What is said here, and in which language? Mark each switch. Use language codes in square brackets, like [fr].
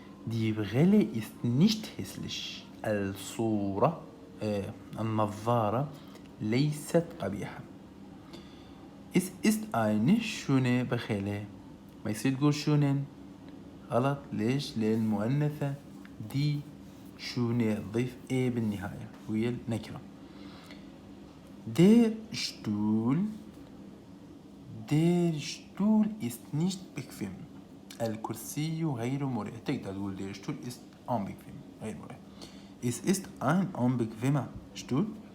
[de] Die Brille ist nicht hässlich. [ar] الصورة النظارة ليست قبيحة. [de] Es ist eine schöne Brille. [ar] ما يصير تقول شونن غلط. ليش؟ لأن مؤنثة. دي شونة ضيف ايه بالنهاية ويا النكرة. [de] Der Stuhl ist nicht bequem. [ar] الكرسي غير مريح. تقدر تقول [de] der Stuhl ist unbequem [ar] غير مريح. [de] Es ist ein unbequemer Stuhl.